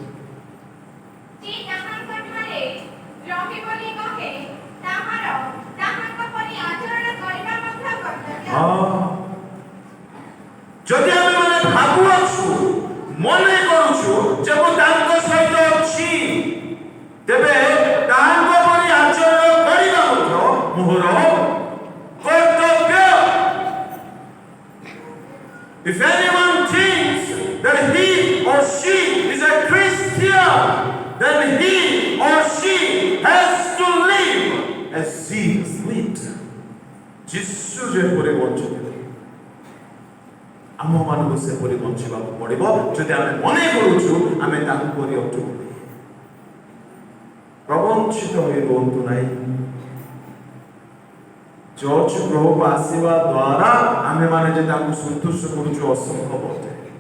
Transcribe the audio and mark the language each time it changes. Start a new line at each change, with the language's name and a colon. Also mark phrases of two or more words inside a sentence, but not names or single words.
Odia: ଯଦି ଆମେ ମାନେ ଭାବୁଅଛୁ, ମନେ କରୁଛୁ ଯେ ମୁଁ ତାଙ୍କ ସହିତ ଅଛି, ତେବେ ତାଙ୍କ ପରି ଆଚରଣ କରିବା ମଧ୍ୟ ମୋର କର୍ତ୍ତବ୍ୟ।
English: If anyone thinks that he or she is a Christian, then he or she has to live as Jesus lived.
Odia: ଯୀଶୁ ଯେପରି ବଞ୍ଚିଥିଲେ ଆମମାନଙ୍କୁ ସେପରି ବଞ୍ଚିବାକୁ ପଡ଼ିବ। ଯଦି ଆମେ ମନେ କରୁଛୁ ଆମେ ତାଙ୍କୁ ପରି ଅଟୁ, ପ୍ରବଞ୍ଚିତ ହୋଇ ରୁହନ୍ତୁ ନାହିଁ। ଚର୍ଚ୍ଚ ଗୃହକୁ ଆସିବା ଦ୍ୱାରା ଆମେମାନେ ଯେ ତାଙ୍କୁ ସନ୍ତୁଷ୍ଟ କରୁଛୁ ଅସମ୍ଭବ ଅଟେ।